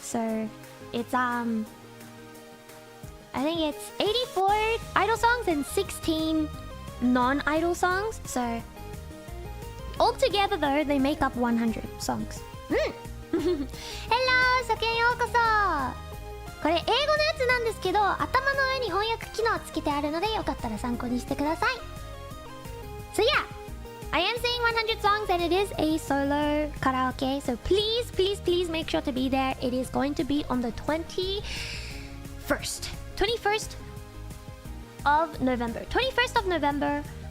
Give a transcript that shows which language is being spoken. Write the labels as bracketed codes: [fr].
[en] So it's I think it's 84 idol songs and 16 non-idol songs. So altogether though, they make up 100 songs. [ja] Hello, 初見ようこそ。これ英語のやつなんですけど、頭の上に翻訳機能つけてあるので、よかったら参考にしてください。 [en] So yeah, I am saying 100 songs and it is a solo karaoke. So please, please, please make sure to be there. It is going to be on the 21st of November. 21st of November.